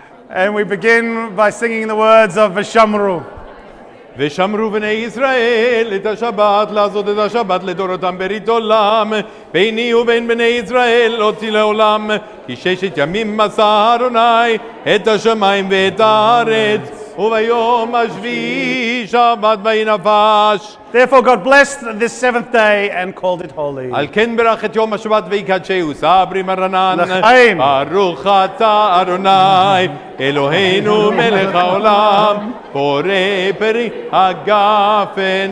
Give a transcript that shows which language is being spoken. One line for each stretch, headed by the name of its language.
English: And we begin by singing the words of Vishamru.
Hebrew: ושמרו בני ישראל את השבת, לעשות את השבת לדורותם ברית עולם, ביני ובין בני ישראל להוציא לעולם, כי 6 ימים עשה אדוני את השמיים ואת הארץ, וביום השביעי שבת ויהי נפש.
English: Therefore God blessed this seventh day and called it holy.
Hebrew: על כן ברך את יום השבת ויקדשהו, סברי מרנן, לחיים. ברוך אתה אדוני אלוהינו מלך העולם, בורא פרי הגפן.